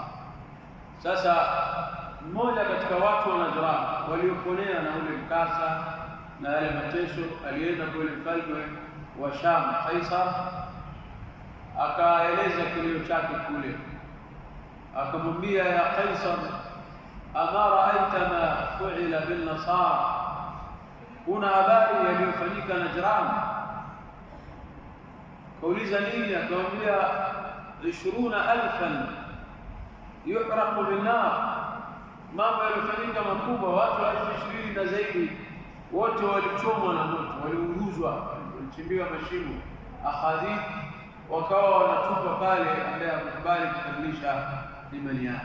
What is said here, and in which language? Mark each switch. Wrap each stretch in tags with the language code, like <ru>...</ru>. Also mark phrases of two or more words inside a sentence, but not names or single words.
<sw>Sasa mmoja katika watu wa Najran walioponea na ule mkasa na yale mateso, alienda kwa yule mfalme wa Sham Kaisar, akaeleza kilio chake kule, akamwambia ya Kaisar,</sw> <ar>أما رأيت ما فعل بالنصارى,</ar> <sw>kuna habari yaliyofanyika Najran? Kauliza nini? Akamwambia 20,000</sw> <ar>يحرق بالنار,</ar> <sw>mambo yaliyofanyika makubwa, watu 20,000 na zaidi wote walichomwa na moto, waliunguzwa, walichimbiwa mashimo, akhadhi wakawa wanatupa pale ambaye hakukubali kubadilisha imani yake.</sw>